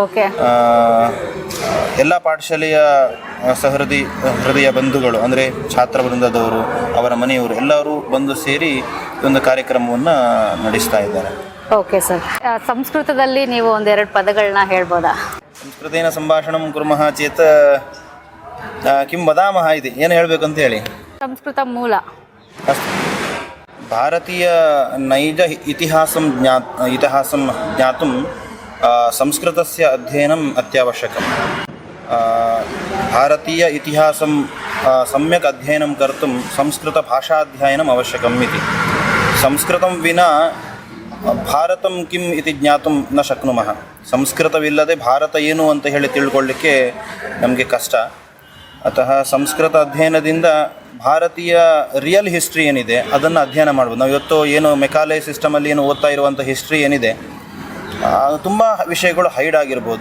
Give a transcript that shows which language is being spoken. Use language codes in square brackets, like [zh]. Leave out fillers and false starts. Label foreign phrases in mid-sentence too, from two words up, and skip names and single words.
[kn] ಎಲ್ಲ ಪಾಠಶಾಲೆಯ ಹೃದಯ ಬಂಧುಗಳು ಅಂದರೆ ಛಾತ್ರ ವೃಂದದವರು, ಅವರ ಮನೆಯವರು ಎಲ್ಲರೂ ಬಂದು ಸೇರಿ ಒಂದು ಕಾರ್ಯಕ್ರಮವನ್ನು ನಡೆಸ್ತಾ ಇದ್ದಾರೆ. [en] OK sir, [kn] ಸಂಸ್ಕೃತದಲ್ಲಿ ನೀವು 1-2 ಪದಗಳನ್ನ ಹೇಳ್ಬೋದಾ? [sa] ಸಂಸ್ಕೃತೇನ ಸಂಭಾಷಣಂ ಕುರ್ಮಃ ಚೇತ್ ಕಿಂ ವದಾಮಃ ಇದೆ. [kn] ಏನು ಹೇಳಬೇಕು ಅಂತ ಹೇಳಿ. ಸಂಸ್ಕೃತ ಮೂಲ [sa] ಭಾರತೀಯ ನೈಜ ಇತಿಹಾಸಂ ಜ್ಞಾತುಂ ಸಂಸ್ಕೃತಸ್ಯ ಅಧ್ಯಯನಂ ಅತ್ಯವಶ್ಯಕಂ. ಭಾರತೀಯ ಇತಿಹಾಸಂ ಸಮ್ಯಕ್ ಅಧ್ಯಯನಂ ಕರ್ತುಂ ಸಂಸ್ಕೃತ ಭಾಷಾಧ್ಯಯನಂ ಅವಶ್ಯಕಂ ಇತಿ. ಸಂಸ್ಕೃತಂ ವಿನಾ ಭಾರತಂ ಕಿಂ ಇತಿ ಜ್ಞಾತುಂ ನ ಶಕ್ನುಮಃ. [kn] ಸಂಸ್ಕೃತವಿಲ್ಲದೆ ಭಾರತ ಏನು ಅಂತ ಹೇಳಿ ತಿಳ್ಕೊಳ್ಳಿಕ್ಕೆ ನಮಗೆ ಕಷ್ಟ. ಅತಃ ಸಂಸ್ಕೃತ ಅಧ್ಯಯನದಿಂದ ಭಾರತೀಯ [en] real history [kn] ಏನಿದೆ ಅದನ್ನು ಅಧ್ಯಯನ ಮಾಡ್ಬೋದು. ನಾವು ಇವತ್ತು ಏನು ಮೆಕಾಲೆ ಸಿಸ್ಟಮಲ್ಲಿ ಏನು ಓದ್ತಾ ಇರುವಂಥ ಹಿಸ್ಟ್ರಿ ಏನಿದೆ ತುಂಬ ವಿಷಯಗಳು ಹೈಡ್ ಆಗಿರ್ಬೋದು.